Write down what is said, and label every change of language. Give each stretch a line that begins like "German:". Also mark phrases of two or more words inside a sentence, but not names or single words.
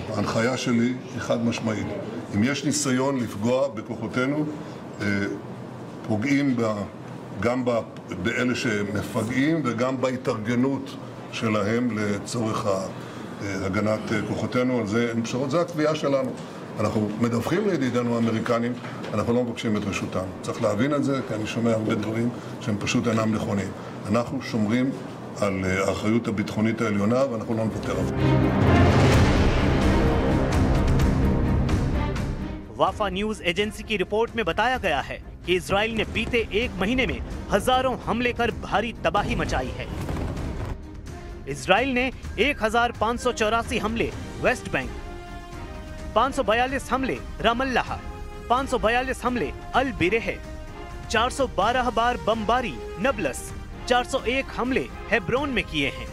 Hebrew: ההנחיה שלי היא חד משמעית. אם יש ניסיון לפגוע בכוחותינו, פוגעים גם באלה שמפגעים וגם בהתארגנות שלהם לצורך הגנת כוחותינו, על זה אין פשרות, זה הקביעה שלנו. אנחנו מדווחים לידידינו האמריקנים, אנחנו לא מבקשים את רשותם. צריך להבין את זה, כי אני שומע הרבה דברים שהם פשוט אינם נכונים. אנחנו שומרים על האחריות הביטחונית העליונה ואנחנו לא נוותר על זה.
Hindi: वाफा न्यूज एजेंसी की रिपोर्ट में बताया गया है कि इजराइल ने बीते एक महीने में हजारों हमले कर भारी तबाही मचाई है। इजराइल ने 1584 हमले वेस्ट बैंक, 542 हमले रामल्लाह, 542 हमले अल बिरेह, 412 बार बमबारी नबलस, 401 हमले हेब्रोन में किए हैं।